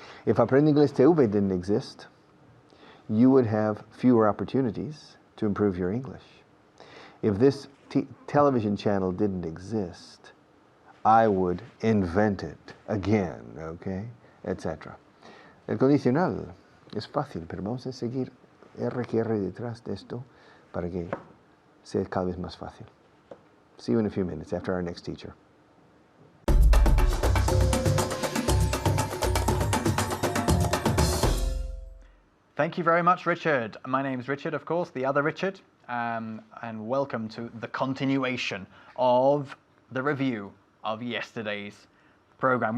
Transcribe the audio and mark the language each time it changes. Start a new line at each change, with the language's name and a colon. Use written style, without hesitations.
English: If Aprende Inglés TV didn't exist, you would have fewer opportunities to improve your English. If this television channel didn't exist, I would invent it again, okay, etc.
Spanish: El condicional es fácil, pero vamos a seguir R detrás de esto para que sea cada vez más fácil.
English: See you in a few minutes after our next teacher. Thank you very much, Richard. My name is Richard, of course, the other Richard, and welcome to the continuation of the review of yesterday's program.